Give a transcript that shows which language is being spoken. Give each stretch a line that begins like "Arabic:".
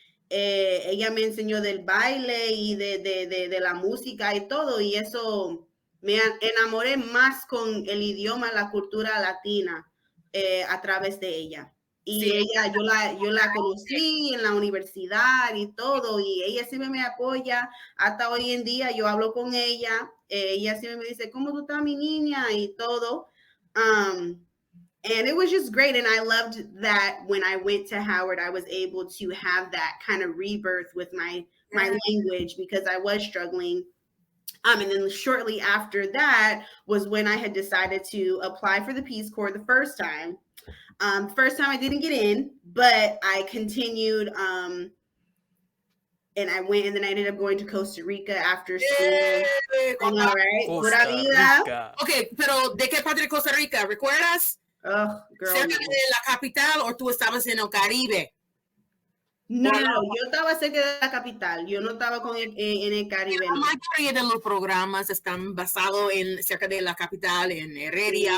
Spanish: Ella me enseñó del baile y de la música y todo, y eso me enamoré más con el idioma, la cultura latina a través de ella. Y sí, ella, yo la conocí en la universidad y todo, y ella siempre me apoya. Hasta hoy en día yo hablo con ella, ella siempre me dice, ¿cómo tú estás, mi niña? Y todo.
English: And it was just great. And I loved that when I went to Howard, I was able to have that kind of rebirth with my language, because I was struggling. And then shortly after that was when I had decided to apply for the Peace Corps the first time. First time I didn't get in, but I continued. And I went, and then I ended up going to Costa Rica after school. All right. Pura vida.
Spanish: Okay, pero ¿de qué parte de Costa Rica? ¿Recuerdas?
English: Oh, girl,
Spanish: ¿Cerca de la capital o tú estabas en el Caribe? No, yo estaba cerca de la capital. Yo no estaba en el Caribe. La mayoría de los programas están basados cerca de la capital, en Heredia,